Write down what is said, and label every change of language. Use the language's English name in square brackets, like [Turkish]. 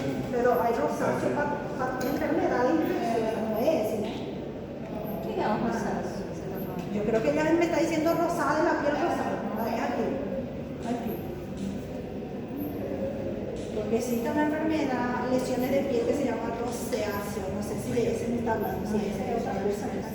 [Spanish] Pero hay rosáceo para enfermedad infecciosa, no es, ¿no? [Portuguese] Que é um processo que você tá falando? [Spanish] Yo creo que ella me está diciendo rosada de la piel rosada. Ahí, aquí. Aquí. Porque existe una enfermedad, lesiones de piel que se llama rosáceo. No sé si de ese me está hablando. Si ese es otra cosa.